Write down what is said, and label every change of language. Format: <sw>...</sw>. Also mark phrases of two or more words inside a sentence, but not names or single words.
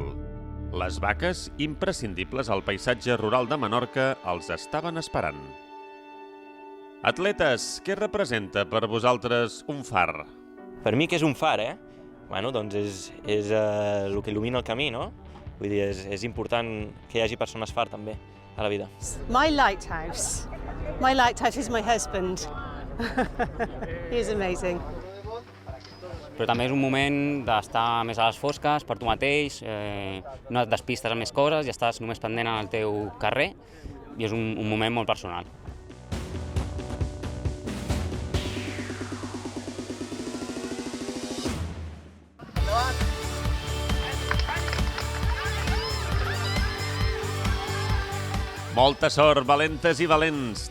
<ca>Les vaques, imprescindibles al paisatge rural de Menorca, els estaven esperant. Atletes, què representa per vosaltres un far? Per mi, què és un far, Bueno, doncs és el que il·lumina el camí, no? Vull dir, és important que hi hagi persones far, també, a la vida.</ca> <en>My lighthouse. My lighthouse is my husband. He's amazing.</en> <ca>Però també és un moment d'estar més a les fosques per tu mateix, no et despistes amb més coses i estàs només pendent al teu carrer i és un moment molt personal. Molta sort, valentes i valents!</ca>